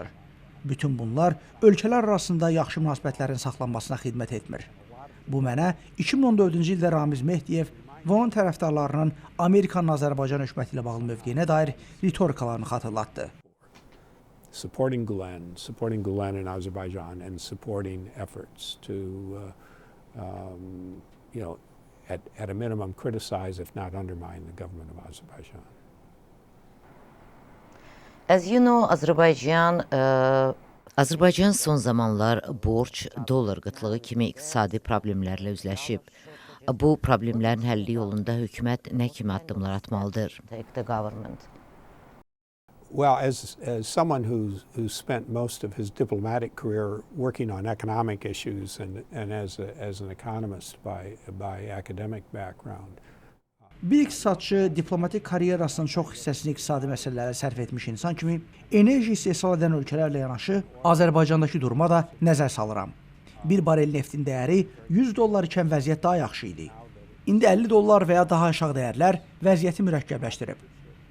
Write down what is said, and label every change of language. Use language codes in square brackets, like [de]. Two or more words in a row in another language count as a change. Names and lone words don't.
[az] Bütün bunlar ölkələr arasında yaxşı münasibətlərin saxlanmasına xidmət etmir. Bu mənə 2014-cü ildə Ramiz Mehdiyev və onun tərəfdarlarının Amerikanın Azərbaycan hökuməti ilə bağlı mövqeyinə dair ritorikalarını xatırlatdı. [en] Supporting Gulen in Azerbaijan and supporting efforts to at a minimum criticize, if not undermine, the government of Azerbaijan. As you know, [az] Azərbaycan son zamanlar borc, dollar qıtlığı kimi iqtisadi problemlərlə üzləşib. Bu problemlərin həlli yolunda hökumət nə kimi addımlar atmalıdır? [en] take the government. Well, as someone who's spent most of his diplomatic career working on economic issues and as an economist by academic background. [az] Bir iqtisadçı diplomatik karyerasının çox hissəsini iqtisadi məsələlərə sərf etmiş insan kimi enerji istehsal edən ölkələrlə yanaşı Azərbaycandakı duruma da nəzər salıram. Bir barel neftin dəyəri $100 ikən vəziyyət daha yaxşı idi. İndi $50 və ya daha aşağı dəyərlər vəziyyəti mürəkkəbləşdirib.